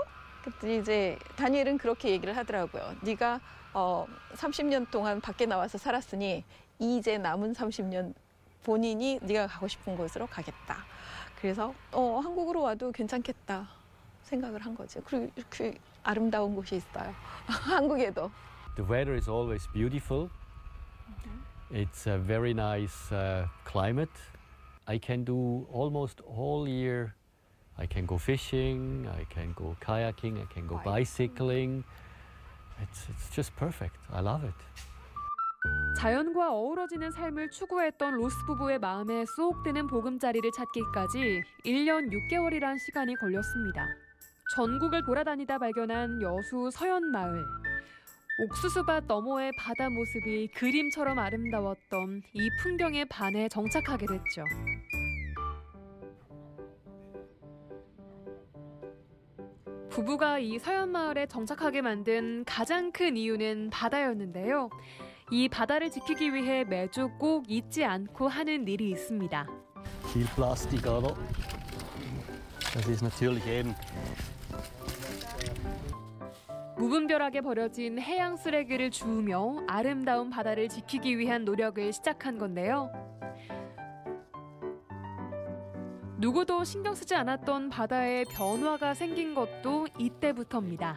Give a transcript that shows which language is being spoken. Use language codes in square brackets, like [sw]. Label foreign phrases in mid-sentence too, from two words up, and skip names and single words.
[ko] 그때 이제 다니엘은 그렇게 얘기를 하더라고요. 네가 30년 동안 밖에 나와서 살았으니 이제 남은 30년 본인이 네가 가고 싶은 곳으로 가겠다. 그래서 한국으로 와도 괜찮겠다 생각을 한 거죠. 그리고 그 아름다운 곳이 있어요. 한국에도. [en] the weather is always beautiful. It's a very nice climate. I can do almost all year. I can go fishing, I can go kayaking, I can go bicycling. It's just perfect. I love it. [ko] 자연과 어우러지는 삶을 추구했던 로스 부부의 마음에 쏙 드는 보금자리를 찾기까지 1년 6개월이란 시간이 걸렸습니다. 전국을 돌아다니다 발견한 여수 서현마을. 옥수수밭 너머의 바다 모습이 그림처럼 아름다웠던 이 풍경에 반해 정착하게 됐죠. 부부가 이 서현마을에 정착하게 만든 가장 큰 이유는 바다였는데요. 이 바다를 지키기 위해 매주 꼭 잊지 않고 하는 일이 있습니다. [de] Viel Plastik, oder? Das ist natürlich eben. [ko] 무분별하게 버려진 해양 쓰레기를 주우며 아름다운 바다를 지키기 위한 노력을 시작한 건데요. 누구도 신경 쓰지 않았던 바다에 변화가 생긴 것도 이때부터입니다.